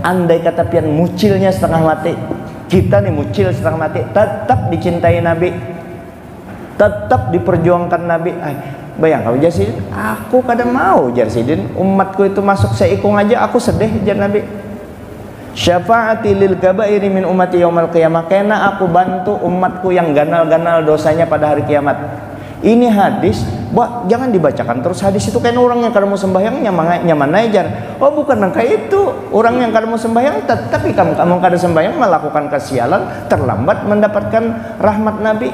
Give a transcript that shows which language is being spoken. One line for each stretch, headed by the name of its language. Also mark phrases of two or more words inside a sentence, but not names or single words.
Banjar: Andai kata pian mucilnya setengah mati, kita nih mucil setengah mati, tetap dicintai Nabi, tetap diperjuangkan Nabi. Bayang kau Jarsidin, aku kadang mau Jarsidin umatku itu masuk seikung aja aku sedih jar Nabi.
Arabic: شفاعتي للكبائر من أمتي يوم القيامة,
Banjar: kena aku bantu umatku yang ganal-ganal dosanya pada hari kiamat. Ini hadis, jangan dibacakan terus hadis itu kan orang yang kada mau sembahyang nyaman aja. Oh bukan kayak itu, orang yang kada mau sembahyang tetapi kamu kada sembahyang melakukan kesialan, terlambat mendapatkan rahmat Nabi.